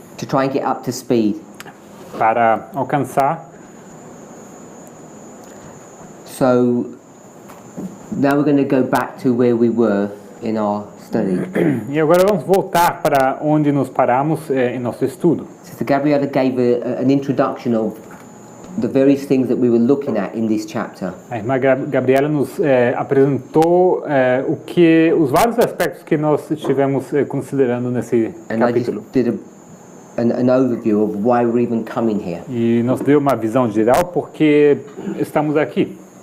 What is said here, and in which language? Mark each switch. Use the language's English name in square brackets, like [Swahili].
[English] to try and get up to speed. [Portuguese] para alcançar. [English] So now we're going to go back to where we were in our study. [Portuguese] E agora vamos voltar para onde nos paramos em nosso estudo. [English] Sister Gabriella gave an introduction of the various things that we were looking at in this chapter. [Portuguese] A irmã Gabriela nos apresentou os vários aspectos que nós estivemos considerando nesse [English] And I [Portuguese] capítulo. [English] just did an overview of why we're even coming here. [Portuguese] E nos deu uma visão geral porque estamos aqui.